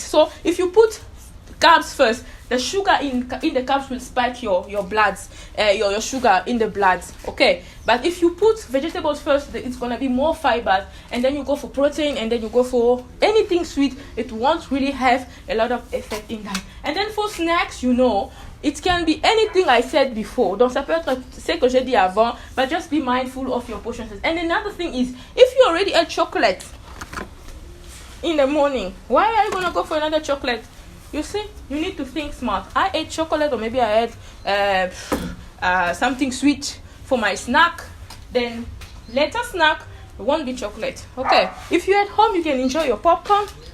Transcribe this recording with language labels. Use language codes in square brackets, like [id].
[en] So if you put carbs first, the sugar in the carbs will spike your bloods, your sugar in the blood. Okay, but if you put vegetables first, it's gonna be more fibers, and then you go for protein, and then you go for anything sweet. It won't really have a lot of effect in that. And then for snacks, it can be anything I said before. [fr] Donc ça peut être ce que j'ai dit avant, [en] but just be mindful of your portions. And another thing is, if you already ate chocolate in the morning, why are you gonna go for another chocolate? You see, you need to think smart. I ate chocolate, or maybe I ate something sweet for my snack. Then later snack won't be chocolate. Okay, if you're at home, you can enjoy your popcorn.